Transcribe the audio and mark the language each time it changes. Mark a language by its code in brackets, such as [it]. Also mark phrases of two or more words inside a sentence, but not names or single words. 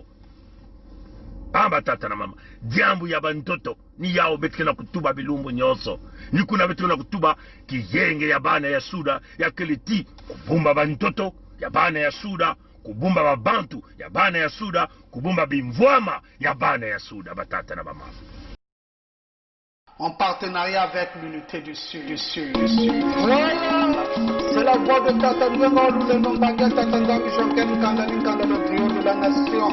[ktu] Amba tata na mama diambu ya bantoto ni yao betike na kutuba bilumbu nyoso ni kuna betike na kutuba kiyenge ya bana ya suda ya keleti kubumba bantoto ya bana ya suda kubumba babantu ya bana ya suda kubumba bimvwama ya bana ya suda batata na mama. [fr] en partenariat avec l'unité du Sud. Voilà, c'est la voix de Tata Nwenga le Nombaga Tata Nzambi Jonken Nkanda le trio de la nation.